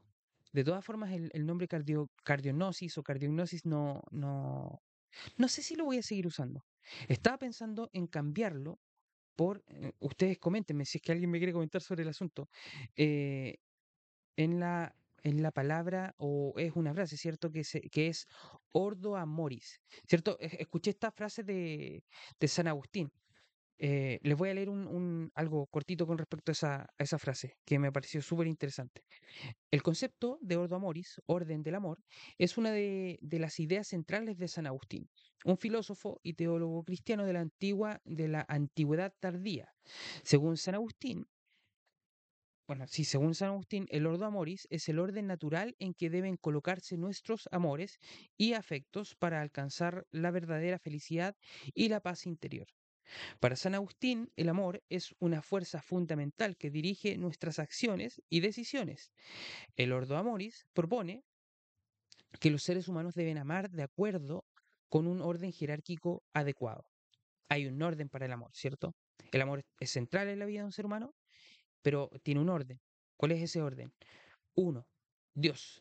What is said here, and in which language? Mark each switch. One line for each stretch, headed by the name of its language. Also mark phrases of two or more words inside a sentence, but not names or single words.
Spanish: De todas formas, el nombre cardionosis o cardiognosis no sé si lo voy a seguir usando. Estaba pensando en cambiarlo por, ustedes coméntenme si es que alguien me quiere comentar sobre el asunto. eh, en la palabra, o es una frase, ¿cierto? Que es
Latin: ordo amoris,
Spanish: ¿cierto? Escuché esta frase de San Agustín. Les voy a leer algo cortito con respecto a esa frase, que me pareció súper interesante. El concepto de
Latin: ordo amoris,
Spanish: orden del amor, es una de las ideas centrales de San Agustín, un filósofo y teólogo cristiano de la antigüedad tardía. Según San Agustín, bueno, sí, según San Agustín, el
Latin: ordo amoris
Spanish: es el orden natural en que deben colocarse nuestros amores y afectos para alcanzar la verdadera felicidad y la paz interior. Para San Agustín, el amor es una fuerza fundamental que dirige nuestras acciones y decisiones. El
Latin: ordo amoris
Spanish: propone que los seres humanos deben amar de acuerdo con un orden jerárquico adecuado. Hay un orden para el amor, ¿cierto? El amor es central en la vida de un ser humano, pero tiene un orden. ¿Cuál es ese orden? Uno, Dios.